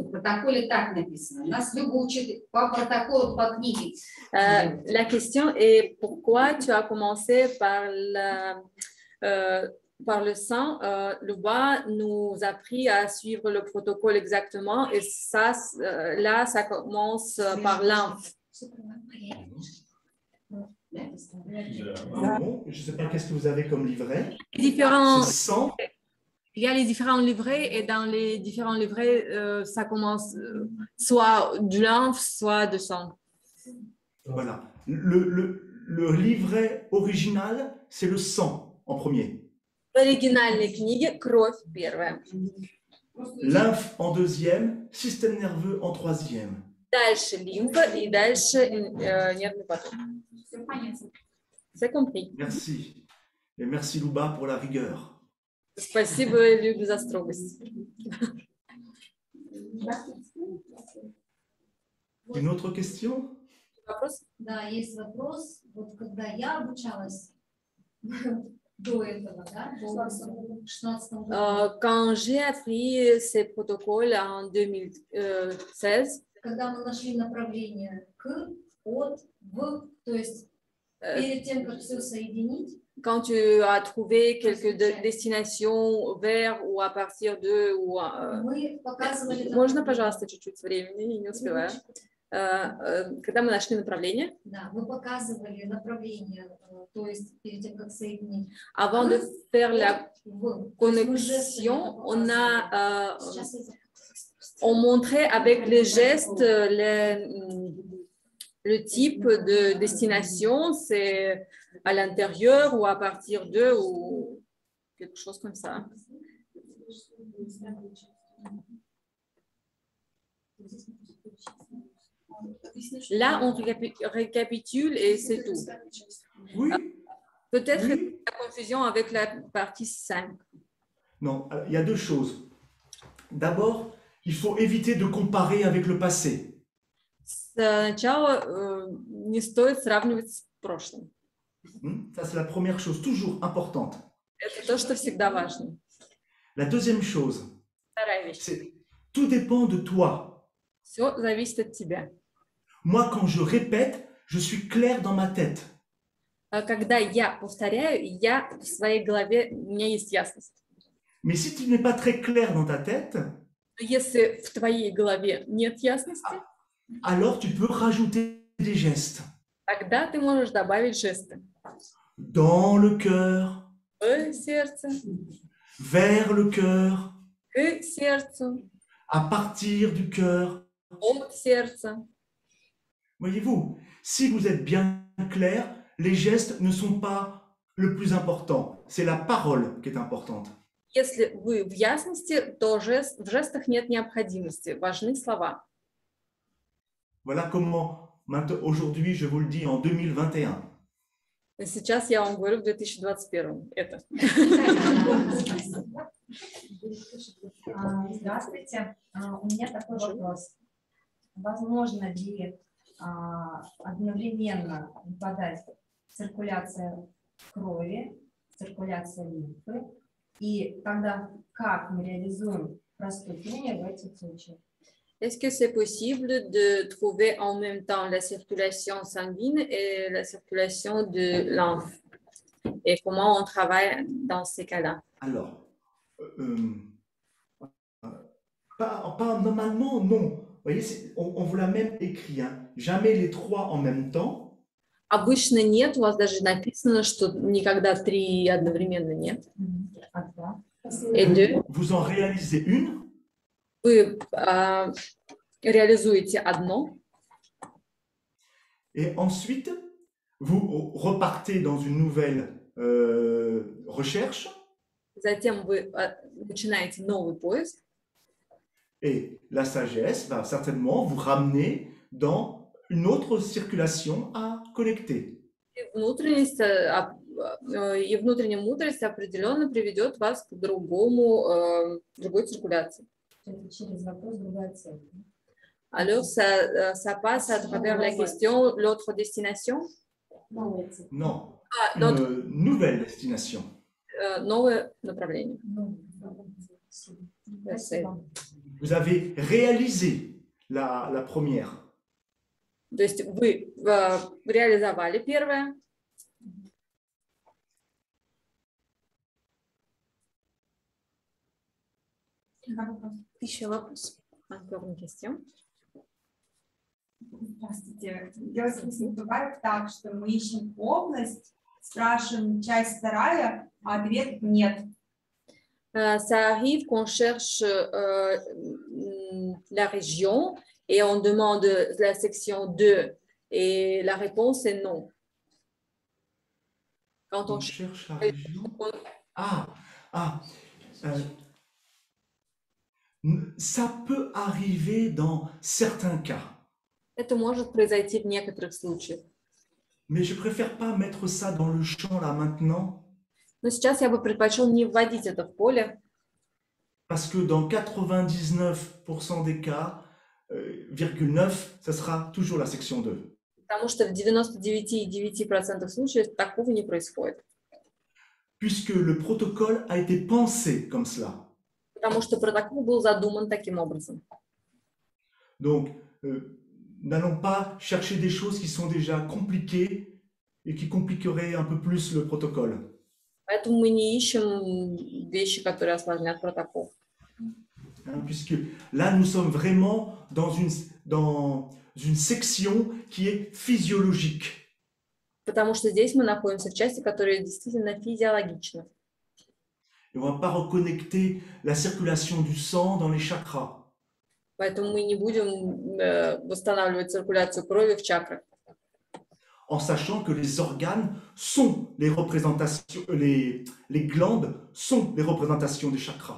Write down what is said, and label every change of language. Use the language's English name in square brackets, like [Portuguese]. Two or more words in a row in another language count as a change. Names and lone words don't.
[Russian] В протоколе так написано. Нас Люба учит по протоколу, по книге. [French] La question est pourquoi tu as commencé par le sang. Luba nous a appris à suivre le protocole exactement et ça, là, ça commence par lymphe. Non, je ne sais pas qu'est-ce que vous avez comme livret. Différents, C'est 100. il y a les différents livrets et dans les différents livrets, ça commence soit du lymphe, soit de sang. Voilà. Le livret original, c'est le sang en premier. [Russian] В оригинальной книге кровь первая. [French] Lymphe en deuxième, système nerveux en troisième. [Russian] Дальше лимфа и дальше нервный поток. [French] C'est compris. Merci. Et merci Louba pour la rigueur. [Russian] Спасибо, Любе, за строгость. [French] Une autre question? [Russian] Вопрос? Да, есть вопрос. Вот когда я обучалась до этого, да, в 16 году. [French] Quand j'ai appris ces protocoles en 2016, [Russian] Когда мы нашли направление к, от, в, то есть перед тем, как все соединить, [French] quand tu as trouvé quelques destinations vers ou à partir de... Ou, [Russian] мы показывали... можно, пожалуйста, чуть-чуть времени, я не успеваю. Когда мы нашли направление, Да, мы показывали направление, то есть перед тем, как соединить. [French] avant de faire la [Russian] В. [French] connexion, on montrait avec les gestes le type de destination, c'est à l'intérieur ou à partir de ou quelque chose comme ça. Là, on récapitule et c'est tout. Oui. Peut-être Oui. la confusion avec la partie 5. Non, il y a deux choses. D'abord, il faut éviter de comparer avec le passé. [Russian] Сначала не стоит сравнивать с прошлым. [French] Ça, c'est la première chose, toujours importante. [Russian] Это то, что всегда важно. [French] La deuxième chose, [Russian] Вторая вещь. [French] c'est tout dépend de toi. [Russian] Все зависит от тебя. [French] Moi, quand je répète, je suis clair dans ma tête. [Russian] Когда я повторяю, я в своей голове, у меня есть ясность. [French] Mais si tu n'es pas très clair dans ta tête, [Russian] Если в твоей голове нет ясности, [French] alors tu peux rajouter des gestes. [Russian] тогда ты можешь добавить жесты. [French] Dans le cœur, [Russian] В сердце, [French] vers le cœur, [Russian] к сердцу, [French] à partir du cœur. [Russian] от сердца. [French] Voyez-vous, si vous êtes bien clair, les gestes ne sont pas le plus important. C'est la parole qui est importante. [Russian] Если вы в ясности, то в жестах нет необходимости. Важны слова. [French] Voilà comment, aujourd'hui, je vous le dis en 2021. [Russian] Сейчас я вам говорю в 2021. Это. Здравствуйте. У меня такой вопрос. Возможно ли одновременно выпадать циркуляция крови, циркуляция лимфы, и тогда как мы реализуем проступление в этих случаях? [French] Est-ce que c'est possible de trouver en même temps la circulation sanguine et la circulation de lymphe? Et comment on travaille dans ces cas-là? Alors, pas normalement, non. Vous voyez, on vous l'a même écrit, hein. Jamais les trois en même temps. [Russian] Обычно нет, у вас даже написано, что никогда 3 одновременно нет. [French] Et 2. Vous en réalisez une. [Russian] Вы réalisуете одно. [French] Et ensuite, vous repartez dans une nouvelle recherche. [Russian] Затем вы начинаете новый поиск. [French] Et la sagesse va certainement vous ramener dans une autre circulation à connecter. [Russian] И внутренняя мудрость определенно приведет вас к другой циркуляции. Через вопрос другая цель. [French] Alors, ça passe à travers la question, l'autre destination? Non, Notre une nouvelle destination. [Russian] новое направление. Спасибо. [French] Vous avez réalisé la première. [Russian] То есть вы реализовали первое. Еще вопрос. [French] Encore une question. [Russian] Здравствуйте. Если бывает так, что мы ищем область, спрашиваем часть вторая, а ответ нет. [French] Ça arrive qu'on cherche la région et on demande la section 2 et la réponse est non. Quand On cherche la région. Ça peut arriver dans certains cas. [Russian] Это может произойти в некоторых случаях. [French] Mais je préfère pas mettre ça dans le champ là maintenant. [Russian] Но сейчас я бы предпочел не вводить это в поле, [French] Parce que dans 99% des cas, 9, ça sera toujours la section 2. [Russian] потому что в 99,9% случаев такого не происходит. [French] Puisque le protocole a été pensé comme cela. [Russian] Потому что протокол был задуман таким образом. [French] Donc, n'allons pas chercher des choses qui sont déjà compliquées et qui compliqueraient un peu plus le protocole. [Russian] Поэтому мы не ищем вещи, которые осложнят протокол. [French] Puisque là, nous sommes vraiment dans une section qui est physiologique. [Russian] Потому что здесь мы находимся в части, которая действительно физиологична. [French] Et on ne va pas reconnecter la circulation du sang dans les chakras. [Russian] Поэтому мы не будем восстанавливать циркуляцию крови в чакрах. [French] En sachant que les organes sont les représentations, les glandes sont les représentations des chakras.